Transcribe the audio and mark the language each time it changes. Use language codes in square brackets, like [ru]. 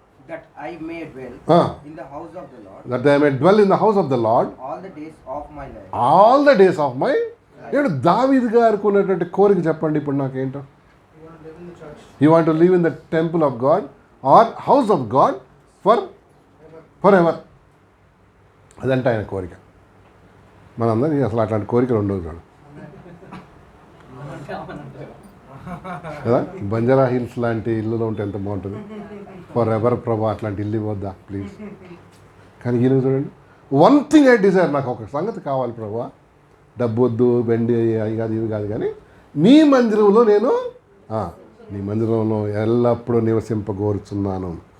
[en] that I may dwell in the house of the Lord, that I may dwell in the house of the Lord all the days of my life. All the days of my life. [te] ఏంటో దావీదు గారికి ఉన్నటువంటి కోరిక చెప్పండి ఇప్పుడు నాకేంటో. [en] He want to live in the temple of God or house of God forever. [te] అదంటే ఆయన కోరిక. మనందరికీ అసలు అట్లాంటి కోరికలు ఉండవు చూడు కదా. బంజారా హిల్స్ లాంటి ఇల్లులో ఉంటే ఎంత బాగుంటుంది. ఫర్ ఎవర్ ప్రభా అట్లాంటి ఇల్లు ఇవ్వద్దా ప్లీజ్. కానీ ఈయన చూడండి, [en] one thing I desire, [te] నాకు ఒక సంగతి కావాలి ప్రభా, డబ్బు వద్దు, బెండి అవి కాదు ఇవి కాదు, కానీ నీ మందిరంలో నేను నీ మందిరంలో ఎల్లప్పుడూ నివసింపగోరుచున్నాను.